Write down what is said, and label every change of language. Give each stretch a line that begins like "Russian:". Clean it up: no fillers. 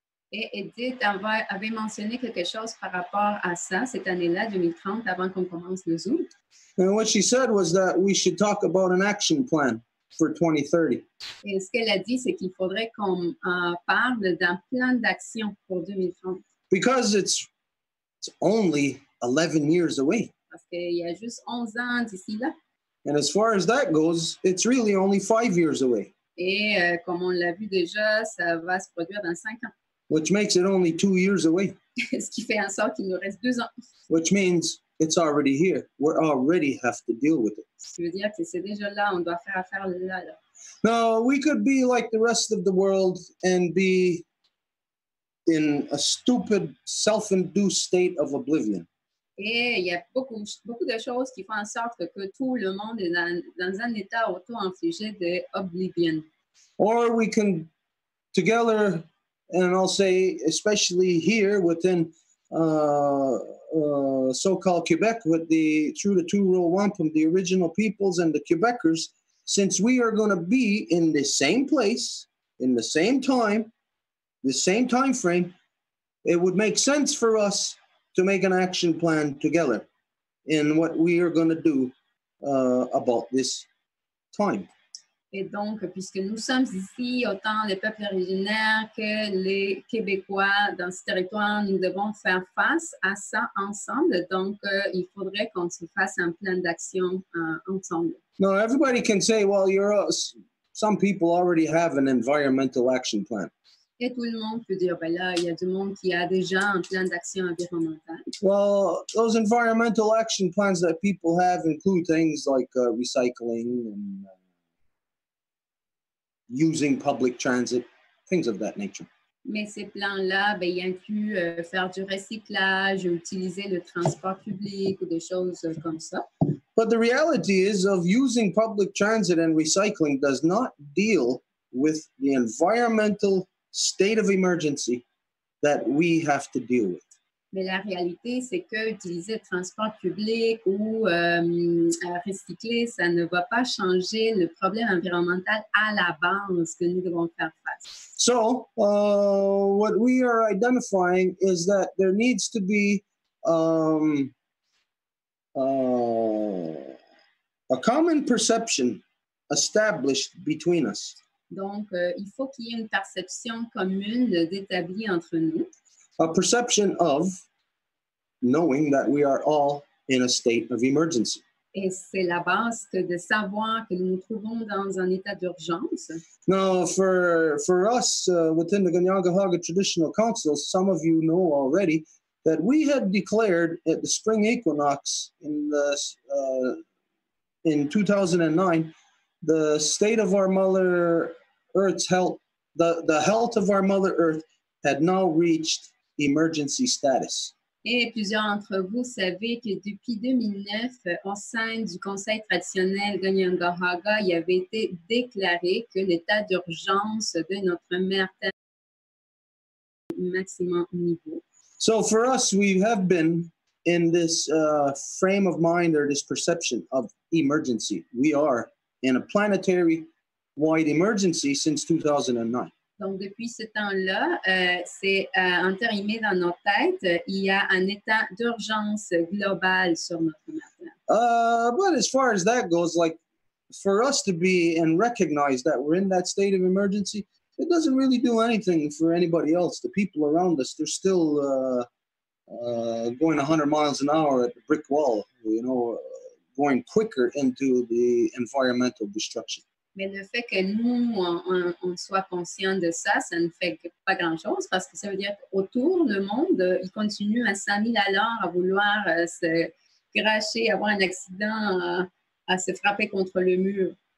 French: Et Edith avait mentionné quelque chose par rapport à ça, cette année-là, 2030, avant qu'on commence le Zoom.
English: And what she said was that we should talk about an action plan for 2030.
French: Et ce qu'elle a dit, c'est qu'il faudrait qu'on parle d'un plan d'action pour 2030.
English: Because it's only 11 years away.
French: Parce qu'il y a juste 11 ans d'ici là.
English: And as far as that goes, it's really only 5 years away.
French: Et comme on l'a vu déjà, ça va se produire dans 5 ans.
English: which makes it only 2 years away,
French: Ce qui fait en sorte qu'il nous reste 2 ans.
English: which means it's already here. We already have to deal with it.
French: Ce qui veut dire que c'est déjà là, on doit faire affaire là.
English: Now, we could be like the rest of the world and be in a stupid, self-induced state of oblivion.
French: Et il y a beaucoup de choses qui font en sorte que tout le monde est dans un état auto-infligé d'oblivion.
English: Or we can, together, and I'll say, especially here within so-called Quebec, through the two-row wampum, the original peoples and the Quebecers, since we are going to be in the same place, in the same time, the same time frame, it would make sense for us to make an action plan together in what we are going to do about this time.
French: Et donc, puisque nous sommes ici, autant les peuples originaires que les Québécois dans ce territoire, nous devons faire face à ça ensemble. Donc, il faudrait qu'on se fasse un plan d'action ensemble.
English: No, everybody can say, well, some people already have an environmental action plan.
French: Et tout le monde peut dire, ben là, il y a du monde qui a déjà un plan d'action environnementale.
English: Well, those environmental action plans that people have include things like recycling and using public transit, things of that nature.
French: Mais ces plans-là, ben, ils incluent faire du recyclage, utiliser le transport public ou des choses comme ça.
English: But the reality is of using public transit and recycling does not deal with the environmental state of emergency that we have to deal with.
French: Mais la réalité, c'est que utiliser le transport public ou recycler, ça ne va pas changer le problème environnemental à la base que nous devons faire face.
English: So, what we are identifying is that there needs to be a common perception established between us.
French: Donc, il faut qu'il y ait une perception commune d'établie entre nous.
English: A perception of knowing that we are all in a state of emergency.
French: Et c'est la base que de savoir que nous nous trouvons dans un état d'urgence.
English: Now, for us within the Ganyangahaga Traditional Council, some of you know already that we had declared at the spring equinox in 2009 the state of our Mother Earth's health, the health of our Mother Earth had now reached emergency status.
French: Et plusieurs d'entre vous savez que depuis 2009, au sein du Conseil traditionnel Ganyangahaga, il avait été déclaré que l'état d'urgence de notre mère Terre est au maximum niveau.
English: So for us, we have been in this frame of mind or this perception of emergency. We are in a planetary-wide emergency since 2009.
French: Donc, depuis ce temps-là, c'est entérimé dans nos têtes. Il y a un état d'urgence global sur notre matière.
English: But as far as that goes, like for us to be and recognize that we're in that state of emergency, it doesn't really do anything for anybody else. The people around us, they're still going 100 miles an hour at the brick wall, going quicker into the environmental destruction.
French: Mais le fait que nous, on soit conscient de ça, ça ne fait pas grand-chose parce que ça veut dire qu'autour, le monde, il continue à 100 000 à l'heure à vouloir se cracher, avoir un accident, à se frapper contre le mur.